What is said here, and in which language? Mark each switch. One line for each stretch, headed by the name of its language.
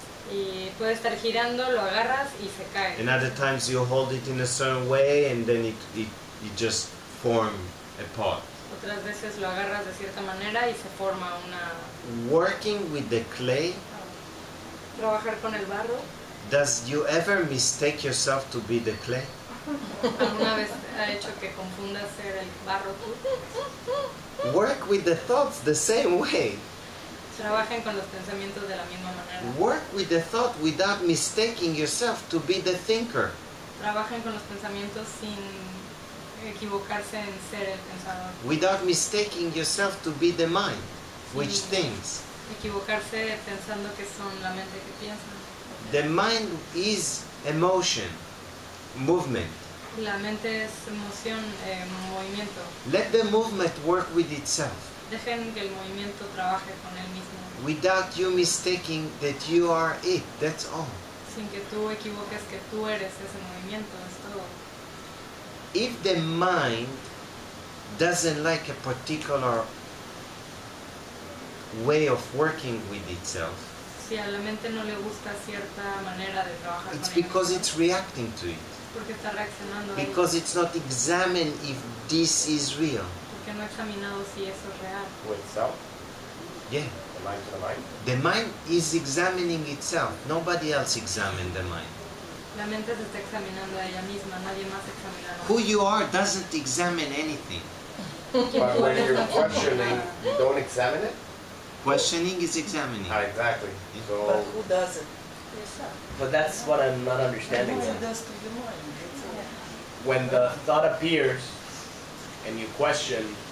Spanish: y puede estar girando, lo agarras y se cae.
English: And other times you hold it in a certain way and then it just forms a pot.
Spanish: Otras veces lo agarras de cierta manera y se forma una...
English: Working with the clay,
Spanish: Trabajar con el barro.
English: does you ever mistake yourself to be the clay?
Spanish: ¿Alguna vez ha hecho que confundas ser el barro tú?
English: Work with the thoughts the same way.
Spanish: Trabajen con los pensamientos de la misma manera.
English: Work with the thought without mistaking yourself to be the thinker.
Spanish: Trabajen con los pensamientos sin equivocarse en ser el pensador.
English: Without mistaking yourself to be the mind, which
Spanish: Sí.
English: thinks.
Spanish: Equivocarse pensando que son la mente que piensa.
English: The mind is emotion, movement.
Spanish: La mente es emoción, movimiento.
English: Let the movement work with itself
Spanish: Dejen que el movimiento trabaje con él mismo,
English: without you mistaking that you are it. That's all.
Spanish: sin que tú equivoques que tú eres ese movimiento, es todo.
English: If the mind doesn't like a particular way of working with itself,
Spanish: Si a la mente no le gusta cierta manera de trabajar
English: it's
Spanish: con ella
English: because
Spanish: misma,
English: it's reacting to it.
Spanish: Porque está reaccionando a ello.
English: Because it's not examined if this is real.
Spanish: Porque no ha examinado si eso es real.
English: To itself, Yeah. the mind to the mind. The mind is examining itself. Nobody else examines the mind.
Spanish: La mente se está examinando a ella misma, nadie más examina.
English: Who you are doesn't examine anything. But when you're questioning, you don't examine it? Questioning is examining. Exactly. But So, who doesn't? Yourself. But that's what I'm not understanding What then. it does to the mind. When the thought appears and you question,